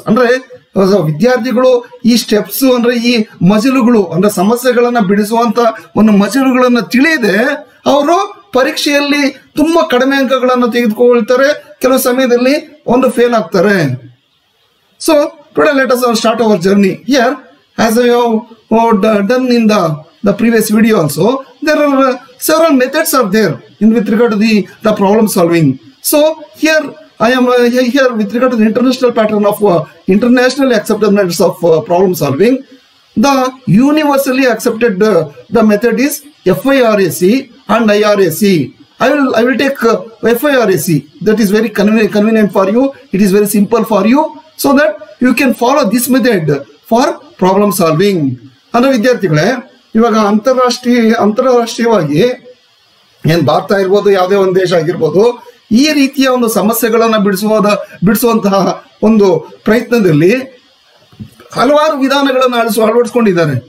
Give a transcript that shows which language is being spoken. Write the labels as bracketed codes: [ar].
[kn] ಅಂದ್ರೆ ವಿದ್ಯಾರ್ಥಿಗಳು ಈ ಸ್ಟೆಪ್ಸ್ ಅಂದ್ರೆ ಈ ಮಜಲುಗಳು ಅಂದ್ರೆ ಸಮಸ್ಯೆಗಳನ್ನ ಬಿಡಿಸುವಂತ ಒಂದು ಮಜಲುಗಳನ್ನ ತಿಳಿಯದೆ ಅವರು ಪರೀಕ್ಷೆಯಲ್ಲಿ ತುಂಬಾ ಕಡಿಮೆ ಅಂಕಗಳನ್ನು ತೆಗೆದುಕೊಳ್ತಾರೆ, ಕೆಲವು ಸಮಯದಲ್ಲಿ ಫೇಲ್ ಆಗ್ತಾರೆ. [en] So today let us start our journey. Here, as I have done in the previous video also, there are several methods are there with regard to the problem solving. So here I am here with regard to the international pattern of internationally accepted methods of problem solving. the universally accepted the method is FIRAC and IRAC. I will take FIRAC. That is very convenient for you. It is very simple for you, so that you can follow this method for problem solving. [kn] ಅಂದ್ರೆ ವಿದ್ಯಾರ್ಥಿಗಳೇ, ಇವಾಗ ಅಂತಾರಾಷ್ಟ್ರೀಯವಾಗಿ ಏನ್ ಭಾರತ ಇರ್ಬೋದು, ಯಾವುದೇ ಒಂದು ದೇಶ ಆಗಿರ್ಬೋದು, ಈ ರೀತಿಯ ಒಂದು ಸಮಸ್ಯೆಗಳನ್ನ ಬಿಡಿಸುವಂತಹ ಒಂದು ಪ್ರಯತ್ನದಲ್ಲಿ ಹಲವಾರು ವಿಧಾನಗಳನ್ನು ಅಳವಡಿಸ್ಕೊಂಡಿದ್ದಾರೆ.